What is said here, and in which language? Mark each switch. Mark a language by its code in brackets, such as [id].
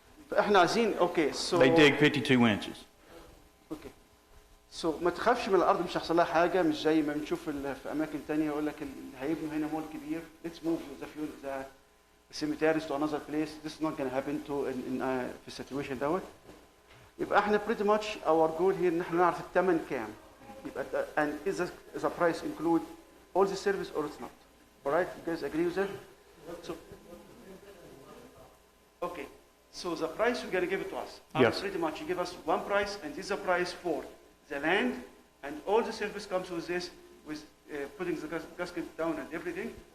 [ar] فاحنا عايزين اوكي so [en] they dig 52 inches. Okay. [ar] So ما تخافش من الارض مش هيحصل لها حاجه مش زي ما بنشوف في اماكن ثانيه يقول لك هيبنوا هنا مول كبير [en] let's move the cemeteries to another place. This is not going to happen [ar] في السيتويشن دوت. يبقى احنا [en] pretty much our goal here [ar] ان احنا نعرف الثمن كام. [en] يبقى and is the price include all the service or it's not? All right, you guys agree with that? So okay, so the price you're going to give it to us. Yes. Pretty much you give us one price and this is the price for the land and all the service comes with this with putting the gasket down and everything.